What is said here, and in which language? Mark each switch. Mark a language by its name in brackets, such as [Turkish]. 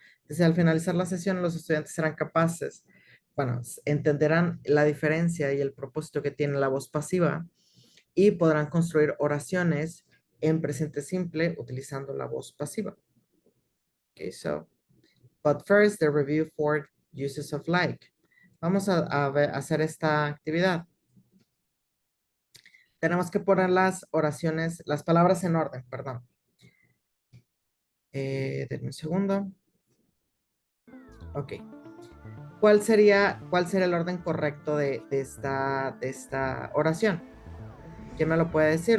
[Spanish] Desde al finalizar la sesión, los estudiantes serán capaces, bueno, entenderán la diferencia y el propósito que tiene la voz pasiva y podrán construir oraciones en presente simple utilizando la voz pasiva. [English] Okay, so, but first, the review for uses of like. [Spanish] Vamos a hacer esta actividad. Tenemos que poner las oraciones, las palabras en orden, perdón. Denme un segundo. Ok. ¿Cuál sería el orden correcto de esta oración? ¿Quién me lo puede decir?